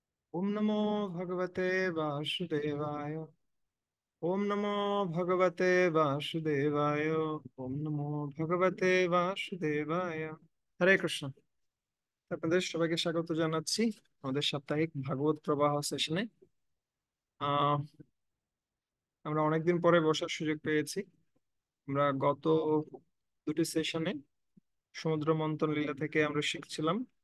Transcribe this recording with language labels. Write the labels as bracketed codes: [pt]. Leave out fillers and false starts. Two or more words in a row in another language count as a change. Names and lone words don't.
[sa] ओम नमो भगवते वासुदेवाय। ओम नमो भगवते वासुदेवाय। ओम नमो भगवते वासुदेवाय। [bn] হরে কৃষ্ণ। আপনাদের সবাইকে স্বাগত জানাচ্ছি আমাদের সাপ্তাহিক ভাগবত প্রবাহ সেশনে। আহ আমরা অনেকদিন পরে বসার সুযোগ পেয়েছি। আমরা গত দুটি সেশনে সমুদ্র মন্থন লীলা থেকে আমরা শিখছিলাম।